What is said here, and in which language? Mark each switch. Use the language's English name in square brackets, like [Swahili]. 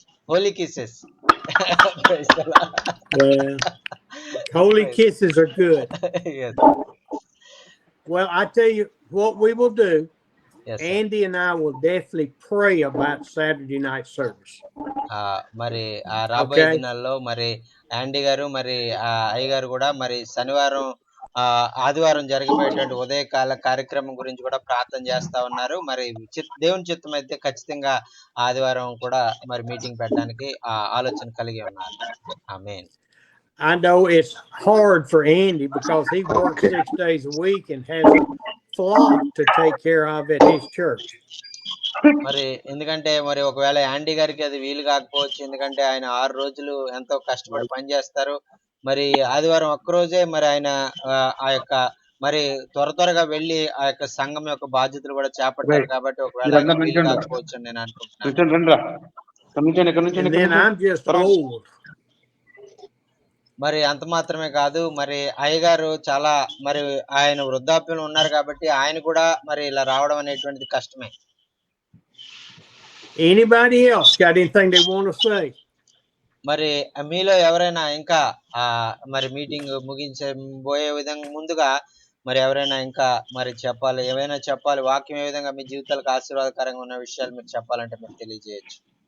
[English] Holy kisses. Praise the Lord. Well, holy kisses are good. Yes. Well, I tell you what we will do. Yes, sir. Andy and I will definitely pray about Saturday night service. [Telugu] మరి రాబోయే దినాల్లో మరి యాండీ గారు మరి అయ్య గారు కూడా మరి శనివారం ఆదివారం జరగబోయేటువంటి ఉదయకాల కార్యక్రమం గురించి కూడా ప్రార్థన చేస్తా ఉన్నారు. మరి దేవుని చిత్తం అయితే ఖచ్చితంగా ఆదివారం కూడా మరి మీటింగ్ పెట్టడానికి ఆలోచన కలిగి ఉన్నారు. ఆమేన్. [English] I know it's hard for Andy because he works 6 days a week and has a flock to take care of at his church. [Telugu] మరి ఎందుకంటే మరి ఒకవేళ యాండీ గారికి అది వీలు కాకపోవచ్చు, ఎందుకంటే ఆయన 6 రోజులు ఎంతో కష్టపడి పనిచేస్తారు. మరి ఆదివారం ఒక్కరోజే మరి ఆయన ఆ యొక్క మరి త్వరగా వెళ్ళి ఆ యొక్క సంఘం యొక్క బాధ్యతలు కూడా చేపట్టాలి. కాబట్టి ఒకవేళ ఆయన వీలు కాకపోవచ్చు అని నేను అనుకుంటున్నాను. [English] And then I'm just old. [Telugu] మరి అంత మాత్రమే కాదు, మరి అయ్యగారు చాలా మరి ఆయన వృద్ధాప్యంలో ఉన్నారు కాబట్టి ఆయన కూడా మరి ఇలా రావడం అనేటువంటిది కష్టమే. [English] Anybody else got anything they want to say? [Telugu] మరి మీలో ఎవరైనా ఇంకా మరి మీటింగ్ ముగించబోయే విధంగా ముందుగా మరి ఎవరైనా ఇంకా మరి చెప్పాలి, ఏమైనా చెప్పాలి, వాక్యం ఏ విధంగా మీ జీవితాలకు ఆశీర్వాదకరంగా ఉన్న విషయాలు మీరు చెప్పాలంటే మీరు తెలియజేయచ్చు.